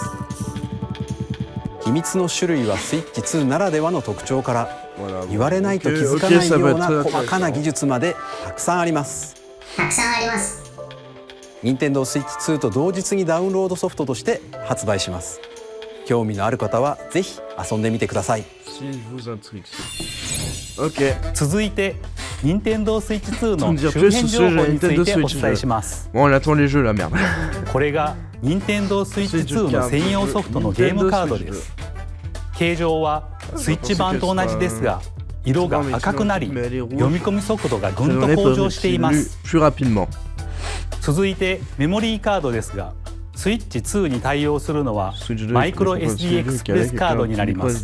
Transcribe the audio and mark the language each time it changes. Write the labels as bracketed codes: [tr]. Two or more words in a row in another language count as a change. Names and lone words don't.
[ja] 秘密の種類はスイッチ2ならではの特徴から、 [fr] Voilà, [ja] 言われないと気づかないような細かな技術までたくさんあります。任天堂スイッチ2と同日にダウンロードソフトとして発売します。興味のある方はぜひ遊んでみてください。 [fr] Si je vous intrigue. Ok. [ja] 続いて任天堂スイッチ2 [fr] Tout [ja] の [fr] me dire [ja] 周 [fr] plus [ja] 辺 [fr] sur [ja] 情 [fr] ce [ja] 報 [fr] jeu [ja] につい Nintendo てお Switch 伝えします。 [fr] Bon, on attend les jeux là, merde. [ja] これが任天堂スイッチ2の専用ソフトのゲームカードです。形状はスイッチ版と同じですが、色が赤くなり、読み込み速度がぐんと向上しています。 [fr] Plus rapidement. [ja] 続いてメモリーカードですが、スイッチ2に対応するのはマイクロ SD エクスプレスカードになります。